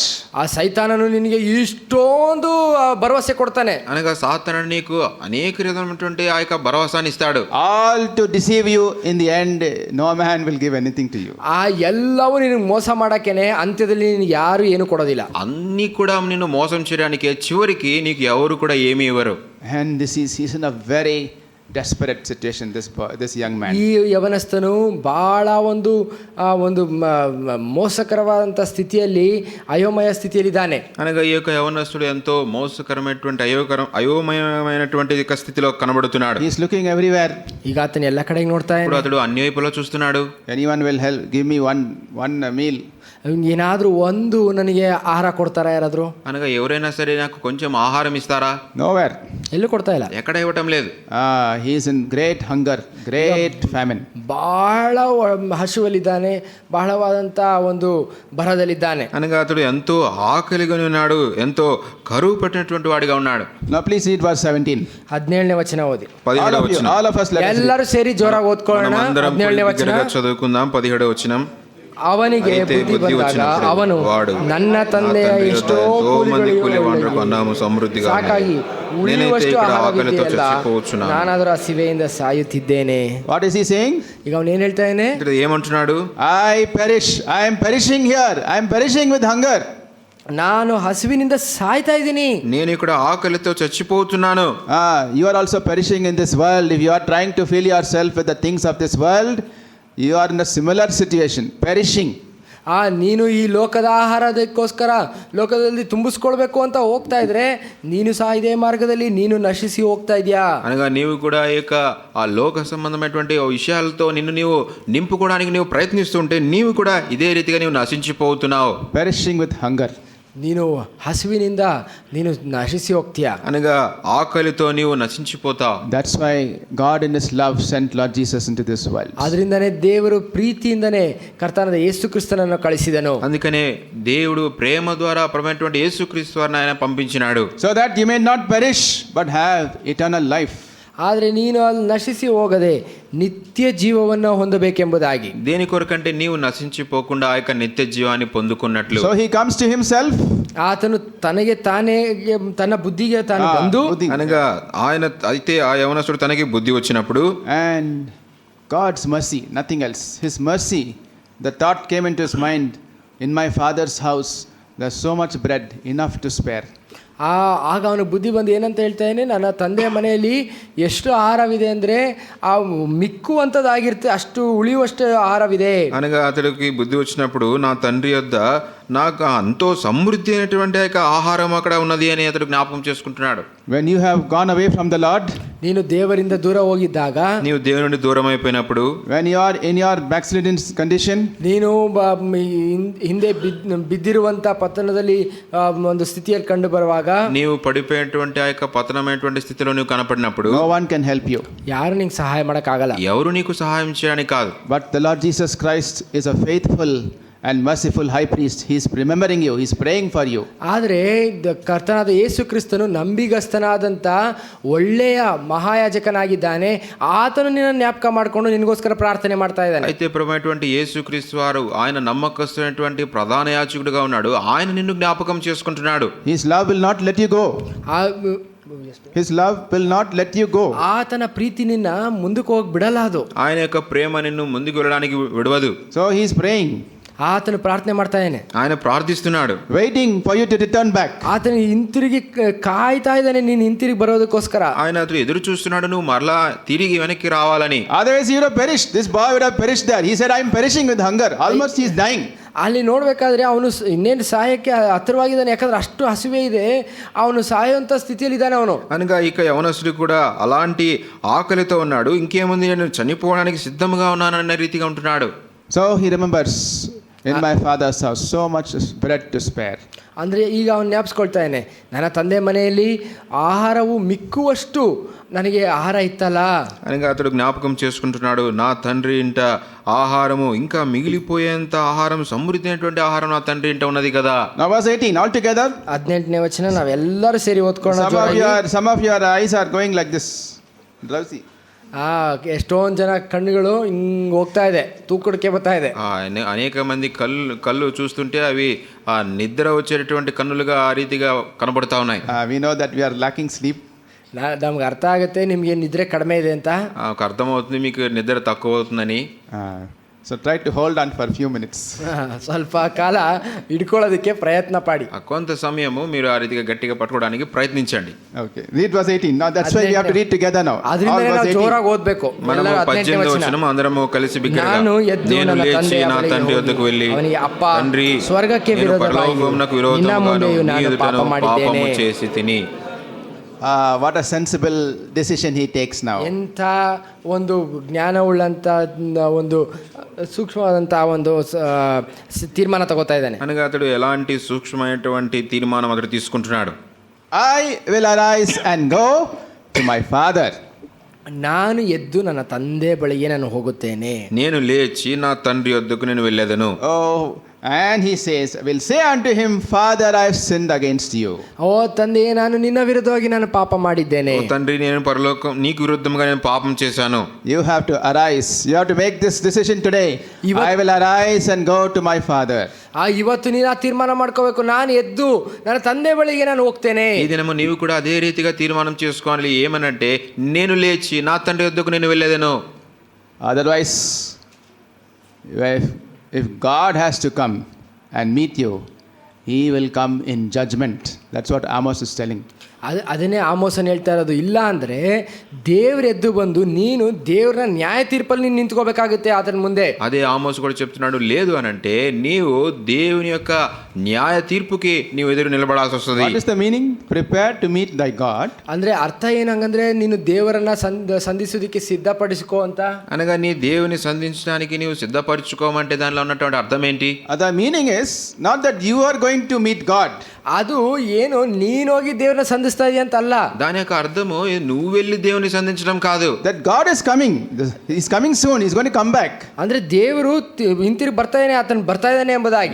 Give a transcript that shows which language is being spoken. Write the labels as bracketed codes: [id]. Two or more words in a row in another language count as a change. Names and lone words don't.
[kn] ಆ ಸೈತಾನನು ನಿನಗೆ ಇಷ್ಟೊಂದು ಭರವಸೆ ಕೊಡ್ತಾನೆ. [te] అనగా సాతానుడు నీకు అనేక విధమైనటువంటి ఆ యొక్క భరోసాని ఇస్తాడు. [en] All to deceive you. In the end, no man will give anything to you. [kn] ಆ ಎಲ್ಲವೂ ನಿನಗೆ ಮೋಸ ಮಾಡಕ್ಕೇನೆ, ಅಂತ್ಯದಲ್ಲಿ ನಿನಗೆ ಯಾರು ಏನು ಕೊಡೋದಿಲ್ಲ. [te] అన్నీ కూడా నిన్ను మోసం చేయడానికి చివరికి నీకు ఎవరు కూడా ఏమీ ఇవ్వరు. [en] And he's in a very desperate situation, this young man. [kn] ಈ ಯವನಸ್ಥನು ಬಹಳ ಒಂದು ಮೋಸಕರವಾದಂಥ ಸ್ಥಿತಿಯಲ್ಲಿ, ಅಯೋಮಯ ಸ್ಥಿತಿಯಲ್ಲಿದ್ದಾನೆ. [te] అనగా ఈ యొక్క యవనస్తుడు ఎంతో మోసకరమైనటువంటి అయోమయమైనటువంటి స్థితిలో కనబడుతున్నాడు. [en] He is looking everywhere. [kn] ಈಗ ಆತನ ಎಲ್ಲ ಕಡೆಗೆ ನೋಡ್ತಾ [te] ఇప్పుడు అతడు అన్ని వైపులా చూస్తున్నాడు. [en] Anyone will help, give me one meal. [kn] ಏನಾದರೂ ಒಂದು ನನಗೆ ಆಹಾರ ಕೊಡ್ತಾರಾ ಯಾರಾದರೂ? [te] అనగా ఎవరైనా సరే నాకు కొంచెం ఆహారం ఇస్తారా? [en] Nowhere. [kn] ಎಲ್ಲೂ ಕೊಡ್ತಾ ಇಲ್ಲ. [te] ఎక్కడ ఇవ్వటం లేదు. [en] He is in great hunger, great famine. [kn] ಬಹಳ ಹಸುವಲ್ಲಿದ್ದಾನೆ, ಬಹಳವಾದಂಥ ಒಂದು ಬರದಲ್ಲಿದ್ದಾನೆ. [te] అనగా అతడు ఎంతో ఆకలిగా ఉన్నాడు, ఎంతో కరువు పట్టినటువంటి వాడిగా ఉన్నాడు. [en] Now please read verse 17. [kn] 17ನೇ ವಚನ ಓದಿ. [te] 17వ వచనం. [en] All of us, let us read. [kn] ಎಲ್ಲರೂ ಸೇರಿ ಜೋರಾಗಿ ಓದ್ಕೊಳ್ಳೋಣ. 17ನೇ ವಚನ [te] చదువుకుందాం. 17వ వచనం. [kn] ಅವನಿಗೆ ಬುದ್ಧಿ ಬಂದಾಗ ಅವನು ನನ್ನ ತಂದೆಯ ಎಷ್ಟೋ ಸಾಕಾಗಿ ಉಳಿಯುವಷ್ಟು ಆಹಾರವಿದೆಯಲ್ಲ, ನಾನಾದರೂ ಹಸಿವೆಯಿಂದ ಸಾಯುತ್ತಿದ್ದೇನೆ. [en] What is he saying? [kn] ಈಗ ಅವನು ಏನು ಹೇಳ್ತಾ ಇದ್ದಾನೆ? [te] ఏమంటున్నాడు? [en] I am perishing here. I am perishing with hunger. [kn] ನಾನು ಹಸಿವಿನಿಂದ ಸಾಯ್ತಾ ಇದ್ದೀನಿ. [te] నేను ఇక్కడ ఆకలితో చచ్చిపోతున్నాను. [en] You are also perishing in this world. If you are trying to fill yourself with the things of this world, you are in a similar situation, perishing. [kn] ನೀನು ಈ ಲೋಕದ ಆಹಾರದಕ್ಕೋಸ್ಕರ ಲೋಕದಲ್ಲಿ ತುಂಬಿಸ್ಕೊಳ್ಬೇಕು ಅಂತ ಹೋಗ್ತಾ ಇದ್ರೆ ನೀನು ಸಹ ಇದೇ ಮಾರ್ಗದಲ್ಲಿ ನೀನು ನಶಿಸಿ ಹೋಗ್ತಾ ಇದೆಯಾ? [te] అనగా నీవు కూడా ఈ యొక్క ఆ లోక సంబంధమైనటువంటి విషయాలతో నిన్ను నీవు నింపుకోవడానికి నీవు ప్రయత్నిస్తుంటే నీవు కూడా ఇదే రీతిగా నీవు నశించిపోతున్నావు. [en] Perishing with hunger. [kn] ನೀನು ಹಸಿವಿನಿಂದ ನೀನು ನಶಿಸಿ ಹೋಗ್ತೀಯಾ? [te] అనగా ఆకలితో నీవు నశించిపోతావు. [en] That's why God in his love sent Lord Jesus into this world. [kn] ಆದ್ರಿಂದನೇ ದೇವರು ಪ್ರೀತಿಯಿಂದನೇ ಕರ್ತನಾದ ಯೇಸು ಕ್ರಿಸ್ತನನ್ನು ಕಳಿಸಿದನು. [te] అందుకనే దేవుడు ప్రేమ ద్వారా ప్రభువైనటువంటి యేసుక్రీస్తు వారిని ఆయన పంపించినాడు. [en] So that you may not perish but have eternal life. [kn] ಆದರೆ ನೀನು ಅಲ್ಲಿ ನಶಿಸಿ ಹೋಗದೆ ನಿತ್ಯ ಜೀವವನ್ನು ಹೊಂದಬೇಕೆಂಬುದಾಗಿ. [te] దేని కొరకంటే నీవు నశించిపోకుండా ఆ యొక్క నిత్య జీవాన్ని పొందుకున్నట్లు. [en] So he comes to himself. [kn] ಆತನು ತನಗೆ ತಾನೇ ತನ್ನ ಬುದ್ಧಿಗೆ ತಾನು ಬಂದು, [te] అనగా ఆయన అయితే ఆ యవనస్తుడు తనకి బుద్ధి వచ్చినప్పుడు, [en] and God's mercy, nothing else. His mercy, the thought came into his mind, in my father's house there's so much bread, enough to spare. [kn] ಆಗ ಅವನು ಬುದ್ಧಿ ಬಂದು ಏನಂತ ಹೇಳ್ತಾನೆ, ನನ್ನ ತಂದೆಯ ಮನೆಯಲ್ಲಿ ಎಷ್ಟು ಆಹಾರವಿದೆ ಅಂದರೆ ಆ ಮಿಕ್ಕುವಂಥದ್ದಾಗಿರುತ್ತೆ, ಅಷ್ಟು ಉಳಿಯುವಷ್ಟು ಆಹಾರವಿದೆ. [te] అనగా అతడికి బుద్ధి వచ్చినప్పుడు నా తండ్రి యొద్ద నాకు ఎంతో సమృద్ధి అయినటువంటి యొక్క ఆహారం అక్కడ ఉన్నది అని అతడు జ్ఞాపకం చేసుకుంటున్నాడు. [en] When you have gone away from the Lord, [kn] ನೀನು ದೇವರಿಂದ ದೂರ ಹೋಗಿದ್ದಾಗ, [te] నీవు దేవుని నుండి దూరం అయిపోయినప్పుడు, [en] when you are in your backslidden condition, [kn] ನೀನು ಹಿಂದೆ ಬಿದ್ದಿರುವಂಥ ಪತನದಲ್ಲಿ ಒಂದು ಸ್ಥಿತಿಯಲ್ಲಿ ಕಂಡು ಬರುವಾಗ, [te] నీవు పడిపోయినటువంటి ఆ యొక్క పతనమైనటువంటి స్థితిలో నువ్వు కనపడినప్పుడు [en] no one can help you. [kn] ಯಾರು ನಿಂಗೆ ಸಹಾಯ ಮಾಡೋಕ್ಕಾಗಲ್ಲ. [te] ఎవరు నీకు సహాయం చేయడానికి కాదు. [en] But the Lord Jesus Christ is a faithful and merciful high priest. He is remembering you. He is praying for you. [kn] ಆದರೆ ಕರ್ತನಾದ ಯೇಸು ಕ್ರಿಸ್ತನು ನಂಬಿಗಸ್ತನಾದಂಥ ಒಳ್ಳೆಯ ಮಹಾಯಾಜಕನಾಗಿದ್ದಾನೆ. ಆತನು ನಿನ್ನ ಜ್ಞಾಪಕ ಮಾಡಿಕೊಂಡು ನಿನಗೋಸ್ಕರ ಪ್ರಾರ್ಥನೆ ಮಾಡ್ತಾ ಇದ್ದಾನೆ. [te] అయితే ప్రభువైనటువంటి యేసుక్రీస్తు వారు ఆయన నమ్మకస్తున్నటువంటి ప్రధాన యాజకుడిగా ఉన్నాడు. ఆయన నిన్ను జ్ఞాపకం చేసుకుంటున్నాడు. [en] His love will not let you go. His love will not let you go. [kn] ಆತನ ಪ್ರೀತಿ ನಿನ್ನ ಮುಂದಕ್ಕೆ ಹೋಗಿ ಬಿಡಲ್ಲ. ಅದು [te] ఆయన యొక్క ప్రేమ నిన్ను ముందుకు వెళ్ళడానికి విడవదు. [en] So he is praying. [kn] ಆತನು ಪ್ರಾರ್ಥನೆ ಮಾಡ್ತಾ ಇದ್ದಾನೆ, [te] ఆయన ప్రార్థిస్తున్నాడు, [en] waiting for you to return back. [kn] ಆತನು ಹಿಂತಿರುಗಿ ಕಾಯ್ತಾ ಇದ್ದಾನೆ, ನೀನು ಹಿಂತಿರುಗಿ ಬರೋದಕ್ಕೋಸ್ಕರ. [te] ఆయన అతడు ఎదురు చూస్తున్నాడు, నువ్వు మరలా తిరిగి వెనక్కి రావాలని. [en] Otherwise he would have perished. This boy would have perished there. He said, I am perishing with hunger. Almost he is dying. [kn] ಅಲ್ಲಿ ನೋಡಬೇಕಾದ್ರೆ ಅವನು ಇನ್ನೇನು ಸಾಯಕ್ಕೆ ಹತ್ತಿರವಾಗಿದ್ದಾನೆ, ಯಾಕಂದ್ರೆ ಅಷ್ಟು ಹಸಿವೆ ಇದೆ, ಅವನು ಸಾಯುವಂಥ ಸ್ಥಿತಿಯಲ್ಲಿ ಇದ್ದಾನೆ ಅವನು. [te] అనగా ఇక యవనస్తుడు కూడా అలాంటి ఆకలితో ఉన్నాడు. ఇంకేముంది, నేను చనిపోవడానికి సిద్ధంగా ఉన్నానన్న రీతిగా ఉంటున్నాడు. [en] So he remembers, in my father's house so much bread to spare. [kn] ಅಂದರೆ ಈಗ ಅವನು ಜ್ಞಾಪಿಸ್ಕೊಳ್ತಾ ಇದ್ದಾನೆ, ನನ್ನ ತಂದೆ ಮನೆಯಲ್ಲಿ ಆಹಾರವು ಮಿಕ್ಕುವಷ್ಟು ನನಗೆ ಆಹಾರ ಇತ್ತಲ್ಲ. [te] అనగా అతడు జ్ఞాపకం చేసుకుంటున్నాడు, నా తండ్రి ఇంట ఆహారము ఇంకా మిగిలిపోయేంత ఆహారం, సమృద్ధి అయినటువంటి ఆహారం నా తండ్రి ఇంట ఉన్నది కదా. [en] Now verse 18 all together. [kn] 18ನೇ ವಚನ ನಾವೆಲ್ಲರೂ ಸೇರಿ ಓದ್ಕೊಳ್ಳೋಣ. [en] Some of your eyes are going like this, drowsy. [kn] ಎಷ್ಟೊಂದು ಜನ ಕಣ್ಣುಗಳು ಹಿಂಗೆ ಹೋಗ್ತಾ ಇದೆ, ತೂಕಡಿಕೆ ಬರ್ತಾ ಇದೆ. [te] అనేక మంది కళ్ళు చూస్తుంటే అవి ఆ నిద్ర వచ్చేటటువంటి కన్నులుగా ఆ రీతిగా కనబడతా ఉన్నాయి. [en] We know that we are lacking sleep. [kn] ನಮ್ಗೆ ಅರ್ಥ ಆಗುತ್ತೆ ನಿಮಗೆ ನಿದ್ರೆ ಕಡಿಮೆ ಇದೆ ಅಂತ. [te] అర్థమవుతుంది మీకు నిద్ర తక్కువ అవుతుందని. [en] So try to hold on for a few minutes. [kn] ಸ್ವಲ್ಪ ಕಾಲ ಹಿಡ್ಕೊಳ್ಳೋದಕ್ಕೆ ಪ್ರಯತ್ನ ಪಡಿ. [te] కొంత సమయము మీరు ఆ రీతిగా గట్టిగా పట్టుకోవడానికి ప్రయత్నించండి. [en] Okay, read verse 18. Now that's why we have to read together now. [kn] ಅದರಿಂದ ನಾವು ಜೋರಾಗಿ ಓದಬೇಕು. [te] మనము 18వ వచనం అందరము కలిసి బిగ్గరగా, నేను లేచి నా తండ్రి వద్దకు వెళ్ళి, తండ్రి, [kn] ಸ್ವರ್ಗಕ್ಕೆ [te] పరలోకమునకు విరోధముగాను నీ ఎదుటను పాపము చేసి తిని. [en] What a sensible decision he takes now. [kn] ಎಂಥ ಒಂದು ಜ್ಞಾನವುಳ್ಳಂಥ ಒಂದು ಸೂಕ್ಷ್ಮವಾದಂಥ ಒಂದು ತೀರ್ಮಾನ ತಗೋತಾ ಇದ್ದಾನೆ. [te] అనగా అతడు ఎలాంటి సూక్ష్మమైనటువంటి తీర్మానం అతడు తీసుకుంటున్నాడు. [en] I will arise and go to my father. [kn] ನಾನು ಎದ್ದು ನನ್ನ ತಂದೆ ಬಳಿಗೆ ನಾನು ಹೋಗುತ್ತೇನೆ. [te] నేను లేచి నా తండ్రి వద్దకు నేను వెళ్ళేదను. [en] Oh, and he says, will say unto him, Father, I have sinned against you. [kn] ಓ ತಂದೆ, ನಾನು ನಿನ್ನ ವಿರುದ್ಧವಾಗಿ ನಾನು ಪಾಪ ಮಾಡಿದ್ದೇನೆ. [te] ఓ తండ్రి, నేను పరలోకం నీకు విరుద్ధంగా నేను పాపం చేశాను. [en] You have to arise. You have to make this decision today. I will arise and go to my father. [kn] ಇವತ್ತು ನೀನು ಆ ತೀರ್ಮಾನ ಮಾಡ್ಕೋಬೇಕು, ನಾನು ಎದ್ದು ನನ್ನ ತಂದೆ ಬಳಿಗೆ ನಾನು ಹೋಗ್ತೇನೆ. [te] ఈ దినము నీవు కూడా అదే రీతిగా తీర్మానం చేసుకోవాలి. ఏమనంటే, నేను లేచి నా తండ్రి వద్దకు నేను వెళ్ళేదను. [en] Otherwise, if God has to come and meet you, he will come in judgment. That's what Amos is telling. [kn] ಅದನ್ನೇ ಆಮೋಸನ್ ಹೇಳ್ತಾ ಇರೋದು. ಇಲ್ಲ ಅಂದರೆ ದೇವ್ರ ಎದ್ದು ಬಂದು ನೀನು ದೇವ್ರ ನ್ಯಾಯ ತೀರ್ಪಲ್ಲಿ ನೀನು ನಿಂತ್ಕೋಬೇಕಾಗುತ್ತೆ ಆತನ ಮುಂದೆ. [te] అదే ఆమోస్ కూడా చెప్తున్నాడు. లేదు అని అంటే నీవు దేవుని యొక్క న్యాయ తీర్పుకి నీవు ఎదురు నిలబడాల్సి వస్తుంది. [en] What is the meaning? Prepare to meet thy God. [kn] ಅಂದ್ರೆ ಅರ್ಥ ಏನಂಗಂದ್ರೆ ನೀನು ದೇವರನ್ನ ಸಂಧಿಸೋದಕ್ಕೆ ಸಿದ್ಧಪಡಿಸಿಕೋ ಅಂತ. [te] అనగా నీ దేవుని సంధించడానికి నీవు సిద్ధపరచుకోమంటే దానిలో ఉన్నటువంటి అర్థం ఏంటి? [en] The meaning is not that you are going to meet God. [kn] ಅದು ಏನು ನೀನು ಹೋಗಿ ದೇವ್ರನ್ನ ಸಂಧಿಸ್ತಾ ಇದೀಯ ಅಂತ ಅಲ್ಲ. [te] దాని యొక్క అర్థము నువ్వు వెళ్ళి దేవుని సంధించడం కాదు. [en] That God is coming. He's coming soon. He's going to come back. [kn] ಅಂದ್ರೆ ದೇವರು ಹಿಂತಿರುಗಿ ಬರ್ತಾ ಇದ್ದಾನೆ, ಆತನು ಬರ್ತಾ ಇದ್ದಾನೆ ಎಂಬುದಾಗಿ.